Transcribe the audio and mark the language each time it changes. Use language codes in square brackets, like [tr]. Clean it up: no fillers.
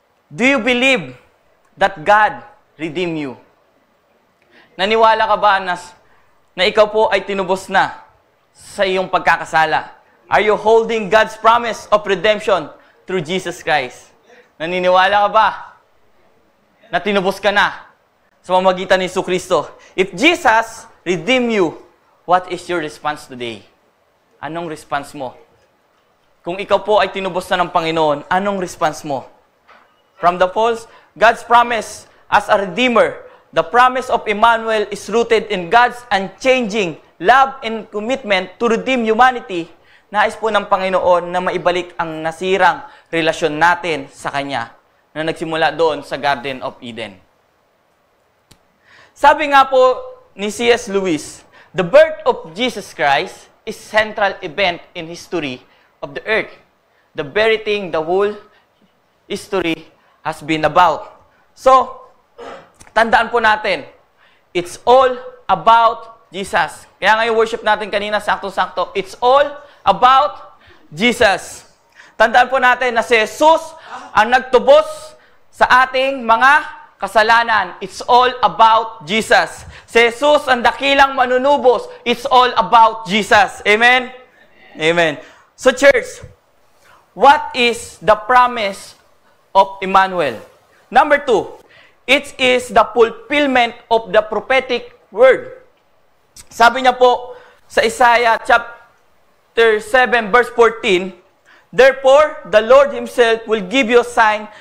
[en] Do you believe that God redeemed you? [tl] Naniwala ka ba na ikaw po ay tinubos na sa iyong pagkakasala? [en] Are you holding God's promise of redemption through Jesus Christ? [tl] Naniniwala ka ba na tinubos ka na sa pamamagitan ni Jesucristo? [en] If Jesus redeemed you, what is your response today? [tl] Anong response mo? Kung ikaw po ay tinubos na ng Panginoon, anong response mo? [en] From the false, God's promise as a Redeemer, the promise of Emmanuel is rooted in God's unchanging love and commitment to redeem humanity. [tl] Nais po ng Panginoon na maibalik ang nasirang relasyon natin sa Kanya na nagsimula doon sa Garden of Eden. Sabi nga po ni C.S. [en] Lewis, the birth of Jesus Christ is central event in history of the earth. The very thing the whole history has been about. [tl] So, tandaan po natin, [en] it's all about Jesus. [tl] Kaya ngayon worship natin kanina, sakto-sakto, [en] it's all about Jesus. [tl] Tandaan po natin na si Jesus ang nagtubos sa ating mga kasalanan. [en] It's all about Jesus. [tl] Si Jesus ang dakilang manunubos. [en] It's all about Jesus. Amen? Amen. So church, what is the promise of Emmanuel? Number 2, it is the fulfillment of the prophetic word. [tl] Sabi niya po sa [en] Isaiah chapter 7 verse 14, therefore, the Lord Himself will give you a sign.